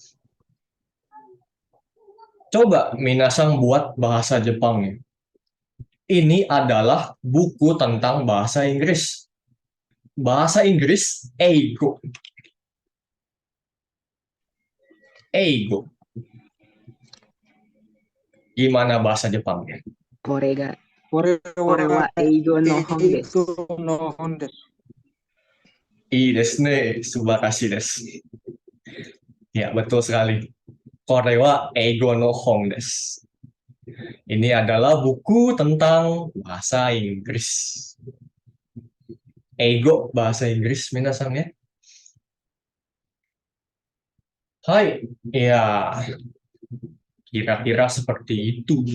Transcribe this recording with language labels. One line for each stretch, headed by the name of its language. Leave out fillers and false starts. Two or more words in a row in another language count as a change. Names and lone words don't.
Indonesian: Coba minasan buat bahasa Jepangnya. Ini adalah buku tentang bahasa Inggris. Bahasa Inggris,
Japanese: 英語。英語. Gimana bahasa Jepangnya? Kore これは wa 英語の本です. 英語の本です. いいですね、素晴らしいです.
Indonesian: Ya, betul sekali.
Japanese: これは英語の本です.
Indonesian: Ini adalah buku tentang bahasa Inggris. Eigo bahasa Inggris minasan ya. Hai, ya kira-kira seperti itu.